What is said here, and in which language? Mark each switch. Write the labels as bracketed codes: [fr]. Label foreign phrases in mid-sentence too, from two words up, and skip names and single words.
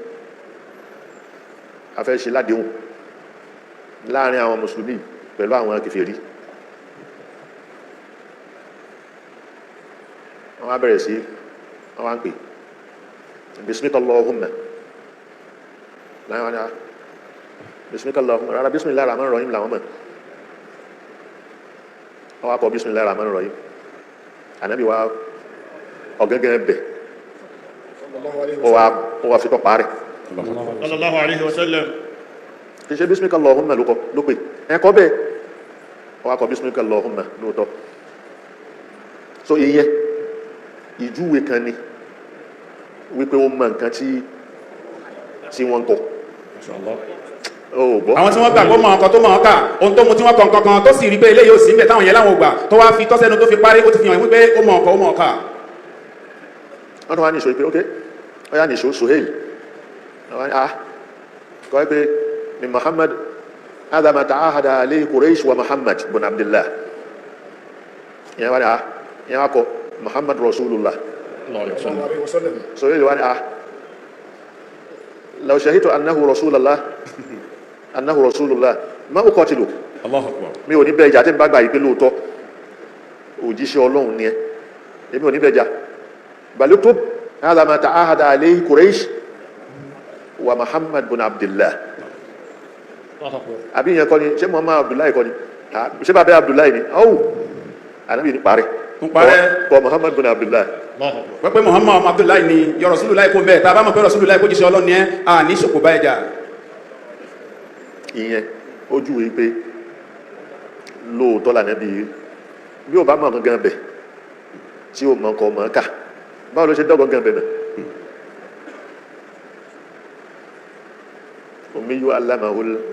[yo] a fẹ́ ṣe ládéhùn láàrin àwọn mùsùlùmí pẹ̀lú àwọn kèfèrí wọ́n á bẹ̀rẹ̀ sí wọ́n wá ń pè [ar] باسمك اللهم [yo] láyé wọ́n ni [ar] باسمك اللهم [yo] rárá [ar] بسم الله الرحمن الرحيم [yo] làwọn mọ̀ wọ́n wá kọ [ar] بسم الله الرحمن الرحيم [yo] ànábì wá ọ̀gẹ́gẹ́ bẹ̀ ó wá fi tọ́ parí [ar] صلى الله عليه وسلم [yo] kì í ṣe [ar] باسمك اللهم [yo] ló pè ẹ̀kọ́ bẹ́ẹ̀ ó wá kọ [ar] باسمك اللهم [yo] lóòótọ́ so ìyẹn ìjúwe kan ni wípé ó mọ nǹkan tí wọ́n ń kọ àwọn tí wọ́n gbà kó mọ ọkọ̀ tó mọ ọkà ohun tó mú tí wọ́n kọ nǹkan kan tó sì rí pé eléyìí ò sí níbẹ̀ táwọn yẹn láwọn ògbà tó wá fi tọ́sẹ́nu tó fi parí ó ti fi hàn wípé ó mọ ọkọ̀ ó mọ ọkà wọ́n tó wá ní ìṣó pé ok ó yá ní ìṣó Suhail kọ́ pé ni Muhammad [ar] هذا ما تعاهد عليه قريش ومحمد بن عبدالله [yo] ìyẹn wá kọ Muhammad Rasulullah Suhail wá ní [ar] لو شهدت أنه رسول الله ما أقاتل الله أكبر [yo] mi ò ní bẹ ìjà tí n bá gbà yí pé lóòótọ́ òjíṣẹ́ Ọlọ́run ni èmi ò ní bẹ jà [ar] بل اكتب هذا ما تعاهد عليه قريش ومحمد بن عبدالله [yo] àbí ìyẹn kọ́ ni ṣé Muhammad Abdullahi kọ́ ni ṣé bàbá Abdullahi ni ànábì ní parẹ́ kọ́ Muhammad bin Abdullahi wẹ́pẹ́ Muhammad Abdullahi ni yọ Rasulullahi kó bẹ́ẹ̀ tá a bá mọ̀ pé Rasulullahi kó jíṣẹ́ Ọlọ́run ni a ní ṣòkò bá ẹja ìyẹn ojú wí pé lóòótọ́ lànàbí bí o bá mọ̀ gangan bẹ̀ tí o mọ̀ nǹkan mọ̀ ká báwo ló ṣe dọ́gbọ́n gan bẹ̀ náà omi yóò alámàhó